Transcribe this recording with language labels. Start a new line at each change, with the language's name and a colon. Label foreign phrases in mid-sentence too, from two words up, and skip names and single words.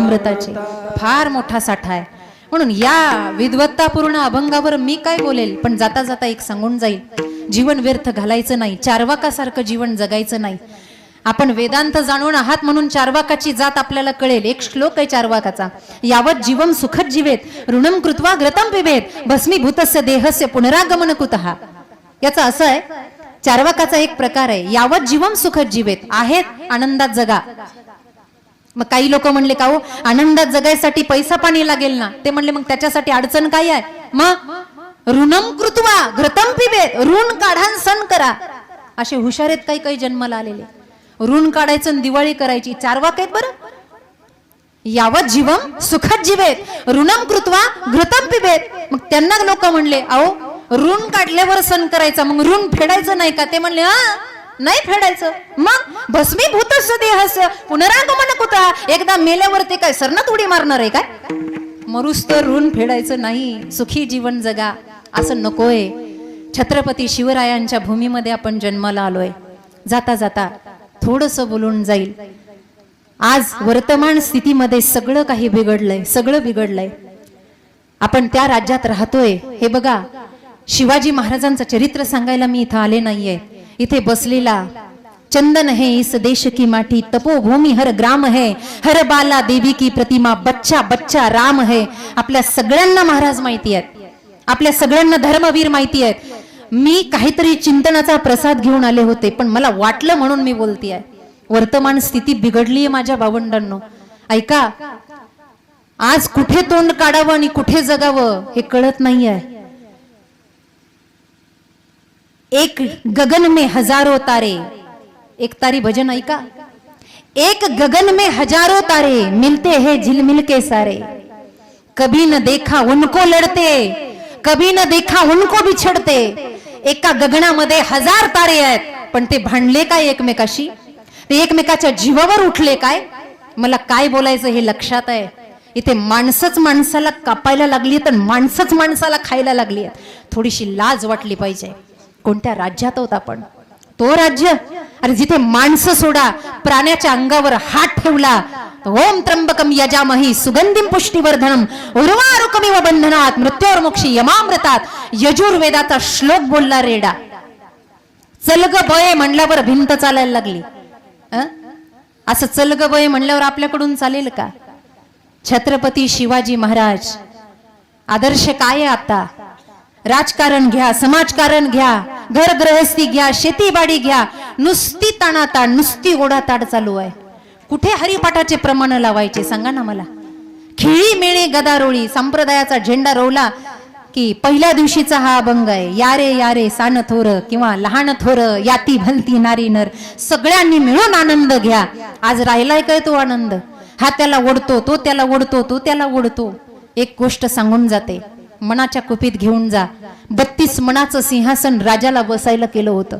Marathi: फार मोठा साठा आहे. म्हणून या विद्वत्तापूर्ण अभंगावर मी काय बोलेल, पण जाता जाता एक सांगून जाईल, जीवन व्यर्थ घालायचं नाही, चार्वाकासारखं जीवन जगायचं नाही. आपण वेदांत जाणून आहात म्हणून चार्वाकाची जात आपल्याला कळेल. एक श्लोक आहे चार्वाकाचा,
Sanskrit: यावत जीवम सुखद जीवेत ऋणम कृत्वा घृतम पिबेत भस्मीभूतस्य देहस्य पुनरागमन कुतः.
Marathi: याचा असं आहे, चार्वाकाचा एक प्रकार आहे,
Sanskrit: यावत जीवम सुखद जीवेत,
Marathi: आहेत आनंदात जगा. मग काही लोक म्हणले का हो आनंदात जगायसाठी पैसा पाणी लागेल ना, ते म्हणले मग त्याच्यासाठी अडचण काय आहे, मग
Sanskrit: ऋणम कृत्वा घृतम पिबेत,
Marathi: ऋण काढा सण करा. असे हुशार आहेत काही काही जन्माला आलेले, ऋण काढायचं आणि दिवाळी करायची. चार्वाक आहेत बरं.
Sanskrit: यावत जीवम सुखद जीवेत ऋणम कृत्वा घृतम पिबेत.
Marathi: मग त्यांना लोक म्हणले अहो ऋण काढल्यावर सण करायचा, मग ऋण फेडायचं नाही का, ते म्हणले हा नाही फेडायचं.
Sanskrit: मग भस्मीभूतस्य देहस्य पुनरागमन कुतः,
Marathi: एकदा मेल्यावर ते काय सरनात उडी मारणार आहे काय, मरुस तर ऋण फेडायचं नाही, सुखी जीवन जगा. असं नकोय. छत्रपती शिवरायांच्या भूमीमध्ये आपण जन्माला आलोय. जाता जाता थोडस बोलून जाईल. आज वर्तमान स्थितीमध्ये सगळं काही बिघडलंय, सगळं बिघडलंय. आपण त्या राज्यात राहतोय. हे बघा, शिवाजी महाराजांचं चरित्र सांगायला मी इथं आले नाहीये. इथे बसलेला
Hindi: चंदन है इस देश की माटी, तपोभूमि हर ग्राम है, हर बाला देवी की प्रतिमा, बच्चा बच्चा राम है. आपल्या सगळ्यांना महाराज माहिती आहेत, आपल्या सगळ्यांना धर्मवीर माहिती आहेत. मी काहीतरी चिंतनाचा प्रसाद घेऊन आले होते, पण मला वाटलं म्हणून मी बोलतेय. वर्तमान स्थिती बिघडलीये माझ्या भावंडांनो. ऐका, आज कुठे तोंड काढावं आणि कुठे जगावं हे कळत नाहीये. एक गगन में हजारों तारे,
Marathi: एक तारी भजन ऐका,
Hindi: एक गगन में हजारों तारे मिलते हैं झिलमिल के सारे, कभी न देखा उनको लड़ते, कभी न देखा उनको बिछड़ते.
Marathi: एका गगनामध्ये हजार तारे आहेत, पण ते भांडले काय एकमेकाशी, ते एकमेकाच्या जीवावर उठले काय. मला काय बोलायचं हे लक्षात आहे. इथे माणसंच माणसाला कापायला लागली, तर माणसंच माणसाला खायला लागली. थोडीशी लाज वाटली पाहिजे. कोणत्या राज्यात होत आपण, तो राज्य अरे जिथे माणसं सोडा, प्राण्याच्या अंगावर हात ठेवला.
Sanskrit: ओम त्र्यंबकम यजामहि सुगंधिम पुष्टिवर्धनम उर्वारुकमिव बंधनात मृत्योर्मुक्षी यमामृतात.
Marathi: यजुर्वेदाचा श्लोक बोलला रेडा. चलग बये म्हणल्यावर भिंत चालायला लागली. असं चलग बये म्हणल्यावर आपल्याकडून चालेल का. छत्रपती शिवाजी महाराज आदर्श काय आहे. आता राजकारण घ्या, समाजकारण घ्या, घर गृहस्थी घ्या, शेतीबाडी घ्या, नुसती ताणाताण, नुसती ओढाताड चालू आहे. कुठे हरिपाठाचे प्रमाण लावायचे सांगा ना मला. खिळी मेळी गदारोळी संप्रदायाचा झेंडा रोवला की पहिल्या दिवशीचा हा अभंग आहे. यारे यारे सान थोर किंवा लहान थोर, याती भलती नारी नर, सगळ्यांनी मिळून आनंद घ्या. आज राहिलाय काय तो आनंद. हा त्याला ओढतो, तो त्याला ओढतो, तो त्याला ओढतो. एक गोष्ट सांगून जाते, मनाच्या कुपीत घेऊन जा. 32 मनाचं सिंहासन राजाला बसायला केलं होतं.